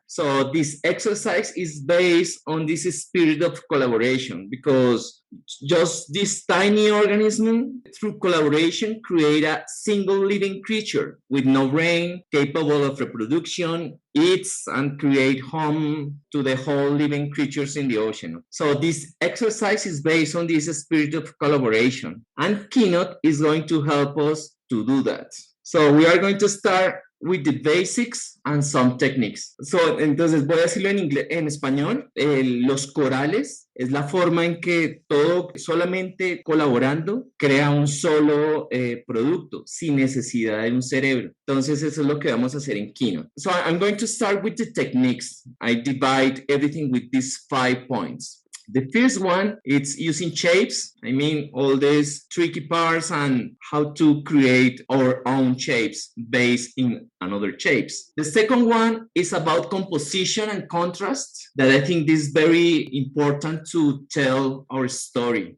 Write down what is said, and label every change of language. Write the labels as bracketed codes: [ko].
[en] So this exercise is based on this spirit of collaboration, because just this tiny organism, through collaboration, create a single living creature with no brain, capable of reproduction, eats and create home to the whole living creatures in the ocean. So this exercise is based on this spirit of collaboration, and Keynote is going to help us to do that. So we are going to start with the basics and some techniques. [es] So, entonces voy a decirlo en inglés, en español. Los corales es la forma en que todo solamente colaborando crea un solo producto sin necesidad de un cerebro. Entonces eso es lo que vamos a hacer en Keynote. [en] So I'm going to start with the techniques. I divide everything with these 5 points. The first one, it's using shapes. I mean, all these tricky parts and how to create our own shapes based in another shapes. The second one is about composition and contrast, that I think this is very important to tell our story.